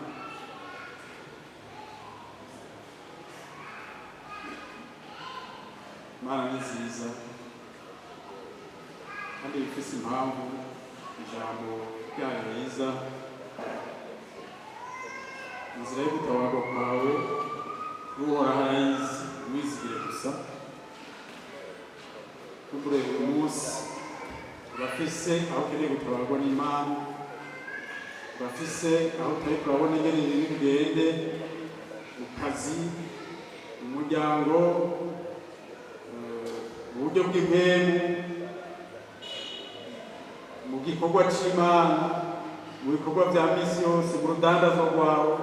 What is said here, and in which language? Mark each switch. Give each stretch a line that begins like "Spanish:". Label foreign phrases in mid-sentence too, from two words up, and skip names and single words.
Rundi: Imana ni nziza kandi ifite impamvu. Ijambo ryayo riza, inzira yo gutabarwa kwawe Uhoraho arayizi, wizigire gusa. Tukureba uyu munsi urafise aho ukeneye gutabarwa n'Imana, urafise aho utari kurabona ingene ibintu bigende mu kazi, mu muryango, mu buryo bw'impemu, mu gikorwa c'Imana, mu bikorwa bya misi yose, mu rudandazo rwawe.